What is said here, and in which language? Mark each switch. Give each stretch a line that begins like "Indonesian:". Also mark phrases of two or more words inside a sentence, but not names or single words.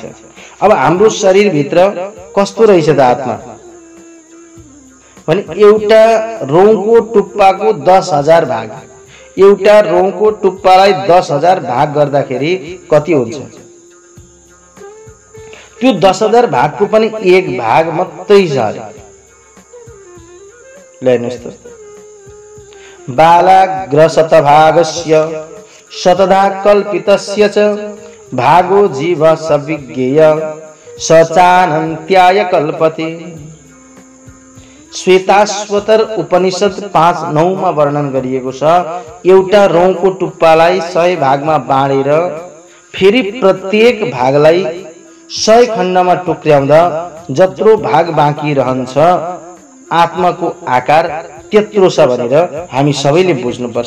Nepali: अब हाम्रो शरीर भित्र कस्तो रहेछ त आत्मा भने एउटा रौँको टुप्पाको 10,000 भाग। एउटा रौँको टुप्पालाई 10,000 भाग गर्दाखेरि कति हुन्छ? त्यो 10,000 भागको पनि एक भाग मात्रै छ। हेर्नुहोस् त,
Sanskrit: बालाग्रशतभागस्य शतधा कल्पितस्य च भागो जीव सविज्ञेय स चानन्त्याय कल्पते।
Nepali: श्वेताश्वतर उपनिषद 5:9 मा वर्णन गरिएको छ। एउटा रौँको टुप्पालाई 100 भागमा बाँडेर फेरि प्रत्येक भागलाई 100 खण्डमा टुक्र्याउँदा जत्रो भाग बाँकी रहन्छ आत्माको आकार त्यत्रो छ भनेर हामी सबैले बुझ्नुपर्छ।